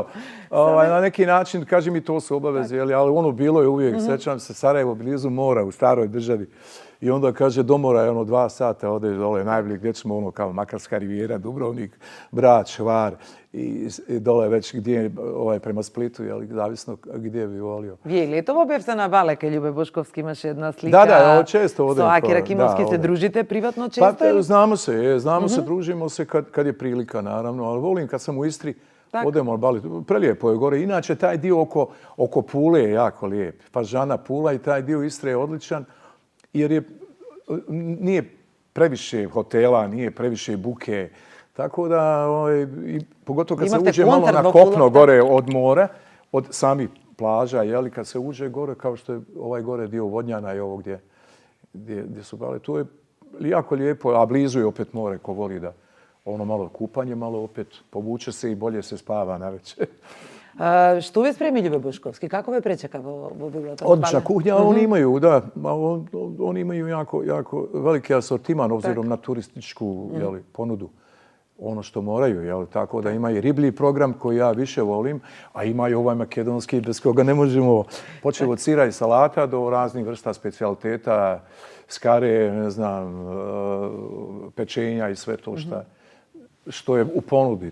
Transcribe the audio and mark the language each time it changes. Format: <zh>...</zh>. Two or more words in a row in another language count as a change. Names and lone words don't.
<bs>Na neki način, kaži mi, to su obaveze, ali bilo je uvijek, sjećam se, Sarajevo blizu mora u staroj državi. I onda kaže, do mora je 2 sata, odeš dole, najbolje gdje ćemo, kao Makarska rivijera, Dubrovnik, Brač, Hvar i dole već gdje prema Splitu, zavisno gdje bi volio.</bs> <mk>Вие летово бевте на Балека, Љубе Бошковски имаше една слика. Да, често одем. Со Аки Ракимовски се дружите приватно често?</mk> <bs>Pa znamo se, družimo se kad je prilika, naravno, ali volim kad sam u Istri, odemo na Bali. Prelijepo je gore. Inače, taj dio oko Pule je jako lijep. Fažana, Pula i taj dio Istre je odličan, jer nije previše hotela, nije previše buke. Tako da, pogotovo kad se uđe malo na kopno gore od mora, od samih plaža, kad se uđe gore, kao što je ovaj gore dio Vodnjana i ovo gdje su Bale, tu je jako lijepo, a blizu je opet more, ko voli da ono malo kupanje, malo opet povuče se i bolje se spava navečer.</bs> <mk>Што ви спреми Љубе Бушковски? Како ве пречека во библиотека?</mk> <bs>Odlična kuhnja, oni imaju, da, oni imaju jako veliki asortiman obzirom na turističku ponudu. Ono što moraju, tako da ima i riblji program koji ja više volim, a ima i ovaj makedonski bez koga ne možemo, počeo od sira i salata do raznih vrsta specijaliteta, skare, ne znam, pečenja i sve to što je u ponudi.</bs>